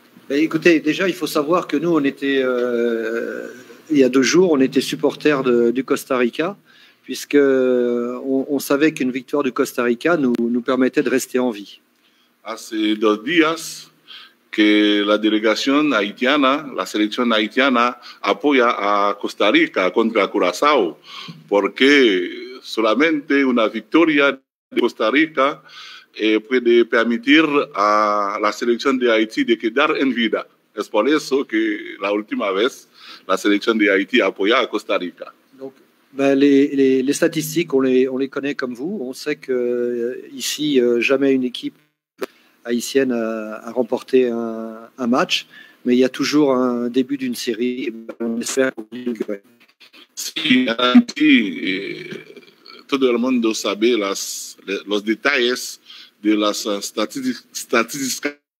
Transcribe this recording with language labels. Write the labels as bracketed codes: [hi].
[fr] Écoutez, déjà, il faut savoir que nous, on était, il y a 2 jours, on était supporters du Costa Rica, puisque on savait qu'une victoire du Costa Rica nous permettait de rester en vie. [es] Hace 2 días que la delegación haitiana, la selección haitiana, apoya a Costa Rica contra Curazao, porque solamente una victoria de Costa Rica puede permitir a la selección de Haití de quedar en vida. Es por eso que la última vez la selección de Haití apoya a Costa Rica. [fr] Donc, les statistiques, on les connaît comme vous. On sait que ici, jamais une équipe haïtienne a remporté un match, mais il y a toujours un début d'une série. On espère qu'on va durer. [es] Sí, en Haití, todo el mundo sabe los detalles de las estadísticas.